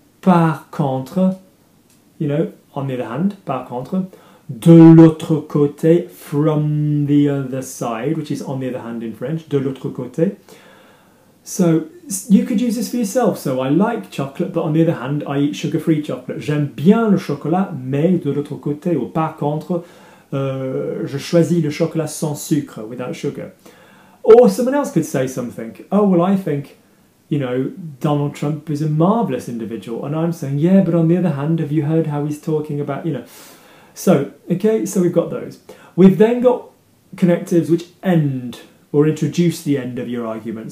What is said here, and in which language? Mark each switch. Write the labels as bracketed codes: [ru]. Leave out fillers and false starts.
[fr] Par contre, [en] you know, on the other hand, [fr] par contre. De l'autre côté, [en] from the other side, which is on the other hand in French, [fr] de l'autre côté. [en] So you could use this for yourself. So I like chocolate, but on the other hand, I eat sugar-free chocolate. [fr] J'aime bien le chocolat, mais de l'autre côté, ou par contre, je choisis le chocolat sans sucre, [en] without sugar. Or someone else could say something. Oh, well, I think, you know, Donald Trump is a marvellous individual. And I'm saying, yeah, but on the other hand, have you heard how he's talking about, you know. So, okay, so we've got those. We've then got connectives which end or introduce the end of your argument.